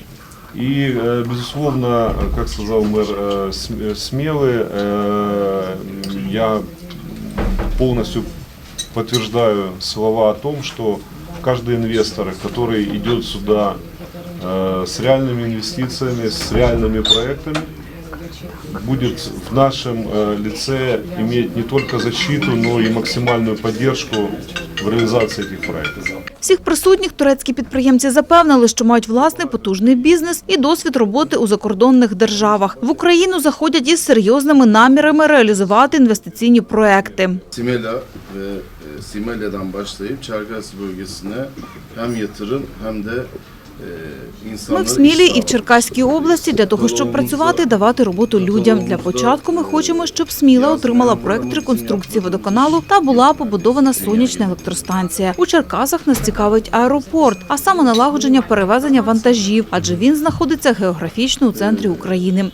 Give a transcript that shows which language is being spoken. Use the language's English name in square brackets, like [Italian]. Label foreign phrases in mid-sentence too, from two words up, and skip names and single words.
[Russian] И, безусловно, как сказал мэр Смелы, я полностью подтверждаю слова о том, что каждый инвестор, который идет сюда с реальными инвестициями, с реальными проектами, будет в нашем лице иметь не только защиту, но и максимальную поддержку в [Ukrainian] реалізації цих проєктів. Всіх присутніх турецькі підприємці запевнили, що мають власний потужний бізнес і досвід роботи у закордонних державах. В Україну заходять із серйозними намірами реалізувати інвестиційні проекти. [Turkish] Simelya'dan başlayıp Çerkes bölgesine hem yatırım hem de [Ukrainian] Ми в Смілі і в Черкаській області для того, щоб працювати, давати роботу людям. Для початку ми хочемо, щоб Сміла отримала проект реконструкції водоканалу та була побудована сонячна електростанція. У Черкасах нас цікавить аеропорт, а саме налагодження перевезення вантажів, адже він знаходиться географічно у центрі України.